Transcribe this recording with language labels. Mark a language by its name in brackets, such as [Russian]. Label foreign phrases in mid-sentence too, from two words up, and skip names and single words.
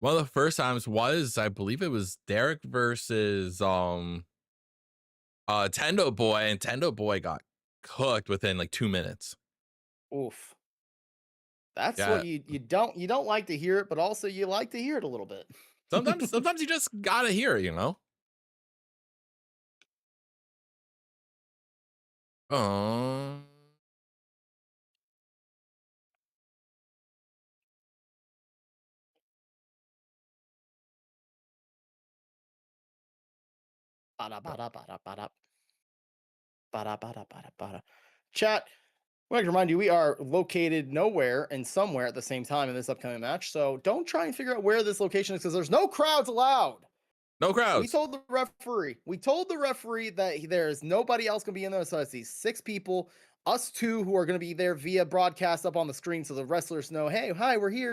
[English] One of the first times was, I believe it was Derek versus Tendo Boy, and Tendo Boy got cooked within like 2 minutes. Oof. That's Yeah. what you don't like to hear it, but also you like to hear it a little bit. Sometimes you just gotta hear it, you know? Um, Bada, bada, bada, bada. Bada, bada, bada, bada. Chat, I'd like to remind you, we are located nowhere and somewhere at the same time in this upcoming match. So don't try and figure out where this location is because there's no crowds allowed. no We crowds. told the referee that there's nobody else gonna be in there. So it's these 6 people, us 2 who are gonna be there via broadcast up on the screen, so the wrestlers know, hey, hi, we're here.